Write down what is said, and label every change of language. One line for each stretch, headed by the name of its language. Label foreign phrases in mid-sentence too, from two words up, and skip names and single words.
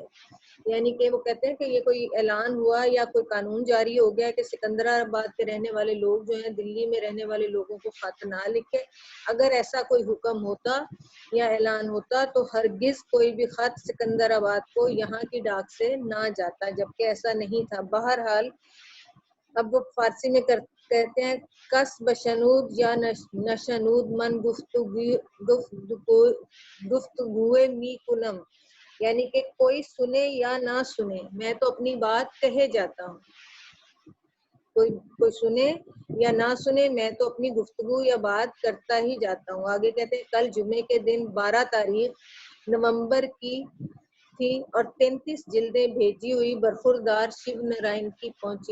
Urdu: یعنی کہ وہ کہتے ہیں کہ یہ کوئی اعلان ہوا یا کوئی قانون جاری ہو گیا کہ سکندر آباد کے رہنے والے لوگ جو ہیں دلی میں رہنے والے لوگوں کو خط نہ لکھے. اگر ایسا کوئی حکم ہوتا یا اعلان ہوتا تو ہرگز کوئی بھی خط سکندر آباد کو یہاں کی ڈاک سے نہ جاتا, جبکہ ایسا نہیں تھا. بہرحال اب وہ فارسی میں کہتے ہیں
Persian: کس بشنود یا نشنود من گفتگوئے می کنم,
Urdu: یعنی کہ کوئی سنے یا نہ سنے میں تو اپنی بات کہے جاتا ہوں. کوئی سنے یا نہ سنے میں تو اپنی گفتگو یا بات کرتا ہی جاتا ہوں. آگے کہتے ہیں کل جمعے کے دن 12 تاریخ نومبر کی تھی اور 33 جلدیں بھیجی ہوئی برخوردار شیو نارائن کی پہنچی.